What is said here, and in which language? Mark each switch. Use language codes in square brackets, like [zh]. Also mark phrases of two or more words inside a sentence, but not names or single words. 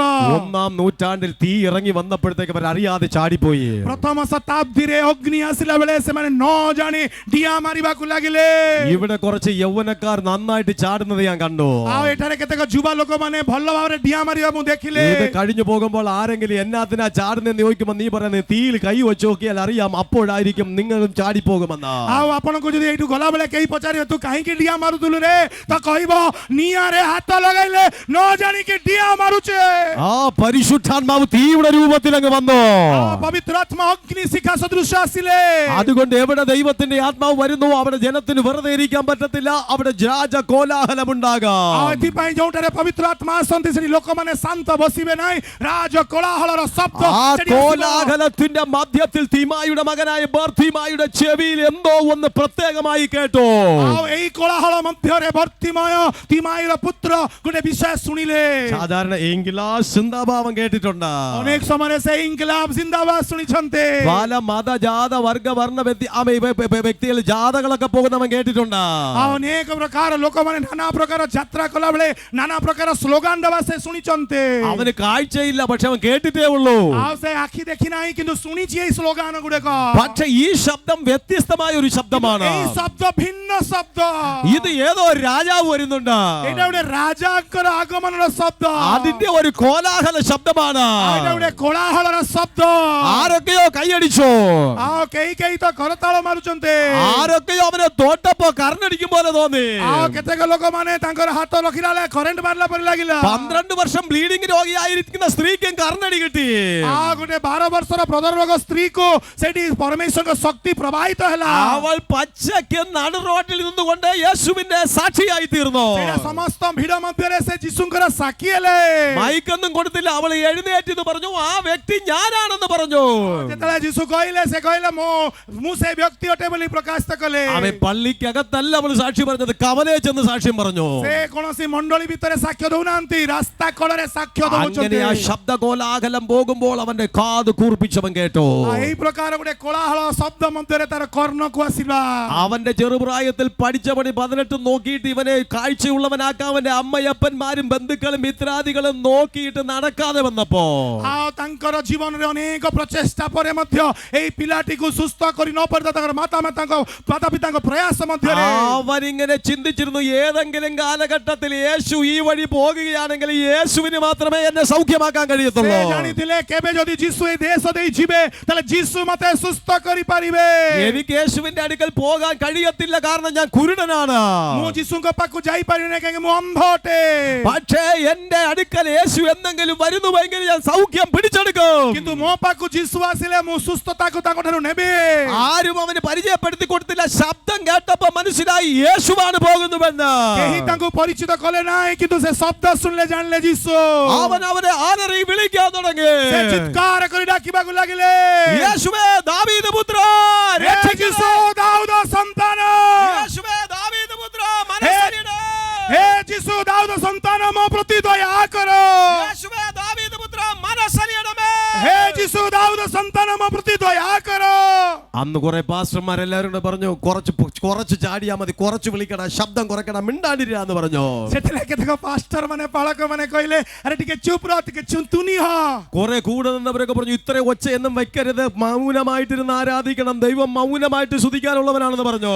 [ml] 1-ാം നൂറ്റാണ്ടിൽ തീ ഇറങ്ങി വന്നപ്പോഴത്തേക്ക് അവർ അറിയാതെ ചാടിപ്പോയി. [or] ପ୍ରଥମ ଶତାବ୍ଦୀରେ ଅଗ୍ନି ଆସିଲା ବେଳେ ସେମାନେ ନ ଜାଣି ଡିଆଁ ମାରିବାକୁ ଲାଗିଲେ। [ml] ഇവിടെ കുറച്ച് യൗവനക്കാർ നന്നായിട്ട് ചാടുന്നത് ഞാൻ കണ്ടു. [or] ଆଉ ଏଠାରେ କେତେକ ଯୁବା ଲୋକମାନେ ଭଲ ଭାବରେ ଡିଆଁ ମାରିବା ମୁଁ ଦେଖିଲି। [ml] ഇത് കഴിഞ്ഞു പോകുമ്പോൾ ആരെങ്കിലും എന്നാത്തിനാ ചാടുന്നെന്ന് ചോദിക്കുമ്പോൾ നീ പറയുന്നത് തീയിൽ കൈ വെച്ച് നോക്കിയാൽ അറിയാം, അപ്പോഴായിരിക്കും നിങ്ങളും ചാടിപ്പോകുമെന്ന്. [or] ଆଉ ଆପଣଙ୍କୁ ଯଦି ଏଇଠୁ ଗଲାବେଳେ କେହି ପଚାରିବେ ତୁ କାହିଁକି ଡିଆଁ ମାରୁଥିଲୁ ରେ, ତ କହିବ ନିଆଁରେ ହାତ ଲଗାଇଲେ ନ ଜାଣିକି ଡିଆଁ ମାରୁଛେ। [ml] ആ പരിശുദ്ധാത്മാവ് തീയുടെ രൂപത്തിൽ അങ്ങ് വന്നു. [or] ପବିତ୍ର ଆତ୍ମା ଅଗ୍ନି ଶିଖା ସଦୃଶ ଆସିଲେ। [ml] അതുകൊണ്ട് എവിടെ ദൈവത്തിന്റെ ആത്മാവ് വരുന്നു അവിടെ ജനത്തിന് വെറുതെ ഇരിക്കാൻ പറ്റത്തില്ല. അവിടെ രാജ കോലാഹലം ഉണ്ടാകാം. [or] ଆଉ ଏଥିପାଇଁ ଯୋଉଠାରେ ପବିତ୍ର ଆତ୍ମା ଆସନ୍ତି ସେଠି ଲୋକମାନେ ଶାନ୍ତ ବସିବେ ନାହିଁ, ରାଜ କୋଳାହଳର ଶବ୍ଦ [ml] ആ കോലാഹലത്തിന്റെ മധ്യത്തിൽ തിമായിയുടെ മകനായ ബർത്തിമായിയുടെ ചെവിയിൽ എന്തോ ഒന്ന് പ്രത്യേകമായി കേട്ടു. [or] ଆଉ ଏଇ କୋଳାହଳ ମଧ୍ୟରେ ବର୍ତ୍ତିମୟ ତିମାଇର ପୁତ୍ର ଗୋଟେ ବିଷୟ ଶୁଣିଲେ। [ml] സാധാരണ ഇംഗ്ലാസ് സിന്ദാഭാവം കേട്ടിട്ടുണ്ട്. [or] ଅନେକ ସମୟରେ ସେ [hi] इंकलाब ज़िंदाबाद [or] ଶୁଣିଛନ୍ତି। [ml] പല മത ജാത വർഗ വർണ്ണ വ്യക്തികൾ ജാഥകളൊക്കെ പോകുന്നവൻ കേട്ടിട്ടുണ്ട്. [or] ଆଉ ଅନେକ ପ୍ରକାର ଲୋକମାନେ ନାନା ପ୍ରକାର ଯାତ୍ରା କଲା ବେଳେ ନାନା ପ୍ରକାର ସ୍ଲୋଗାନ ଦେବା ସେ ଶୁଣିଛନ୍ତି। [ml] അവന് കാഴ്ചയില്ല, പക്ഷെ അവൻ കേട്ടിട്ടേ ഉള്ളൂ. [or] ଆଉ ସେ ଆଖି ଦେଖି ନାହିଁ କିନ୍ତୁ ଶୁଣିଛି ଏଇ ସ୍ଲୋଗାନ ଗୁଡିକ। [ml] പക്ഷെ ഈ ശബ്ദം വ്യത്യസ്തമായ ഒരു ശബ്ദമാണ്. [or] ଏଇ ଶବ୍ଦ ଭିନ୍ନ ଶବ୍ଦ। [ml] ഇത് ഏതോ രാജാവ് വരുന്നുണ്ട്. [or] ଏଇଟା ଗୋଟେ ରାଜାଙ୍କର ଆଗମନର ଶବ୍ଦ. [ml] അതിന്റെ ഒരു കോലാഹല ശബ്ദമാണ്. [or] ଏଇଟା ଗୋଟେ କୋଳାହଳର ଶବ୍ଦ. [ml] ആരൊക്കെയോ കൈയടിച്ചു. [or] ଆଉ କେହି କେହି ତ କରତାଳ ମାରୁଛନ୍ତି. [ml] ആരൊക്കെയോ അവനെ തോട്ടപ്പോ കർണടിക്കും പോലെ തോന്നി. [or] ଆଉ କେତେକ ଲୋକମାନେ ତାଙ୍କର ହାତ ରଖିଲା ବେଳେ କରେଣ୍ଟ ମାରିଲା ପରି ଲାଗିଲା. [ml] 12 വർഷം ബ്ലീഡിംഗ് രോഗിയായിരിക്കുന്ന സ്ത്രീക്കും കർണടി കിട്ടി. [or] ଆଉ ଗୋଟେ 12 ବର୍ଷର ପ୍ରଦର୍ଶକ ସ୍ତ୍ରୀକୁ ସେଠି ପରମେଶ୍ୱରଙ୍କ ଶକ୍ତି ପ୍ରବାହିତ ହେଲା. [ml] അവൾ പച്ചയ്ക്ക് നടു റോഡിൽ നിന്നുകൊണ്ട് യേശുവിന്റെ സാക്ഷിയായി തീർന്നു. [or] ସେଇଟା ସମସ୍ତ ଭିଡ ମଧ୍ୟରେ ସେ ଯୀଶୁଙ୍କର ସାକ୍ଷୀ ହେଲେ. [ml] മൈക്കൊന്നും കൊടുത്തില്ല. അവൾ എഴുന്നേറ്റ് പറഞ്ഞു ആ വ്യക്തി ഞാനാണെന്ന് പറഞ്ഞു. [or] ଯେତେବେଳେ ଯୀଶୁ କହିଲେ ସେ କହିଲେ ମୁଁ ସେ ବ୍ୟକ୍ତି ଅଟେ ବୋଲି ପ୍ରକାଶିତ କଲେ. [ml] അവൻ പള്ളിക്കകത്തല്ല അവൾ സാക്ഷി പറഞ്ഞത്, കവലേ ചെന്ന് സാക്ഷ്യം പറഞ്ഞു. [or] ସେ କୌଣସି ମଣ୍ଡଳୀ ଭିତରେ ସାକ୍ଷ୍ୟ ଦଉନାହାନ୍ତି, ରାସ୍ତା କଡ଼ରେ ସାକ୍ଷ୍ୟ [ml] അങ്ങനെ [or] ଦଉଛନ୍ତି. [ml] ആ ശബ്ദ കോലാഹലം പോകുമ്പോൾ അവന്റെ കാത് കൂർപ്പിച്ചവൻ കേട്ടു. [or] ଏଇ ପ୍ରକାର ଗୋଟେ କୋଳାହଳ ଶବ୍ଦ ମଧ୍ୟରେ ତାର କର୍ଣ୍ଣକୁ ଆସିଲା. [ml] അവന്റെ ചെറുപ്രായത്തിൽ പഠിച്ച പണി 18 നോക്കിയിട്ട് ഇവനെ കാഴ്ചയുള്ളവനാക്കാൻ അവന്റെ അമ്മയപ്പന്മാരും ബന്ധുക്കളും മിത്രാദികളും നോക്കിയിട്ട് നടക്കാതെ വന്നപ്പോ [or] ଆଉ ତାଙ୍କର ଜୀବନରେ ଅନେକ ପ୍ରଚେଷ୍ଟା ପରେ ମଧ୍ୟ ଏଇ ପିଲାଟିକୁ ସୁସ୍ଥ କରି ନ ପାରିବା ତାଙ୍କର ମାତାପିତାଙ୍କ ପ୍ରୟାସ ମଧ୍ୟରେ [ml] അവനിങ്ങനെ ചിന്തിച്ചിരുന്നു, ഏതെങ്കിലും കാലഘട്ടത്തിൽ യേശു ഈ വഴി പോകുകയാണെങ്കിൽ യേശുവിന് മാത്രമേ എന്നെ സൗഖ്യമാക്കാൻ കഴിയത്തുള്ളൂ. [or] ସେ ଜାଣିଥିଲେ କେବେ ଯଦି ଯୀଶୁ ଏ ଦେଶ ଦେଇ ଯିବେ ତାହେଲେ ଯୀଶୁ ମତେ ସୁସ୍ଥ କରିପାରିବେ. [ml] എനിക്ക് യേശുവിന്റെ അടുക്കൽ പോകാൻ കഴിയത്തില്ല, കാരണം ഞാൻ കുരുടനാണ്. [or] ମୁଁ ଯୀଶୁଙ୍କ ପାଖକୁ ଯାଇପାରିବିନି କାହିଁକି ମୁଁ ଅନ୍ଧ ଅଟେ. [ml] പക്ഷേ എന്റെ അടുക്കൽ യേശു എന്തെങ്കിലും വരുന്നുവെങ്കിൽ ഞാൻ സൗഖ്യം പിടിച്ചെടുക്കും. [or] କିନ୍ତୁ ମୋ ପାଖକୁ ଯୀଶୁ ଆସିଲେ ମୁଁ ସୁସ୍ଥତାକୁ ତାଙ୍କ ଠାରୁ ନେବି. [ml] ആരും അവന് പരിചയപ്പെടുത്തി കൊടുത്തില്ല. ശബ്ദം കേട്ടപ്പോ മനസ്സിലായി യേശുവാണ് പോകുന്നുവെന്ന്. [or] କେହି ତାଙ୍କୁ ପରିଚିତ କଲେ ନାହିଁ, କିନ୍ତୁ ସେ ଶବ୍ଦ ଶୁଣିଲେ ଜାଣିଲେ ଯୀଶୁ. [ml] അവൻ അവനെ ആനറി വിളിക്കാൻ തുടങ്ങി. [or] ସେ ଚିତ୍କାର କରି ଡାକିବାକୁ ଲାଗିଲେ, [ml] യേശുവേ ദാവീദ് പുത്ര [or] ହେ ଯୀଶୁ ଦାଉଦ ସନ୍ତାନ, [ml] യേശുവേ ദാവീദ് പുത്ര മനസ്സലിയണേ. [or] ହେ ଯୀଶୁ ଦାଉଦ ସନ୍ତାନ ମୋ ପ୍ରତି ଦୟା କର. [ml] യേശുവേ ദാവീദ് പുത്ര മനസ്സലിയണമേ. [or] ହେ ଯୀଶୁ ଦାଉଦ ସନ୍ତାନ ମୋ ପ୍ରତି ଦୟା କର. [ml] അന്ന് കുറെ പാസ്റ്റർമാരെല്ലാവരും കൂടെ പറഞ്ഞു, കുറച്ച് ചാടിയാ മതി, കുറച്ച് വിളിക്കടാ, ശബ്ദം കുറയ്ക്കടാ, മിണ്ടാണ്ടിരാന്ന് പറഞ്ഞു. [or] ସେଥିରେ କେତେକ ପାଷ୍ଟର ମାନେ ପାଳକ ମାନେ କହିଲେ ଆରେ ଟିକେ ଚୁପ୍ ରହ, ଟିକେ ତୁନି ହ. [ml] കുറെ കൂടെ നിന്നവരൊക്കെ പറഞ്ഞു ഇത്ര ഒച്ചയൊന്നും വെക്കരുത്, മൗനമായിട്ടിരുന്ന് ആരാധിക്കണം, ദൈവം മൗനമായിട്ട് സ്തുതിക്കാനുള്ളവനാണെന്ന് പറഞ്ഞു.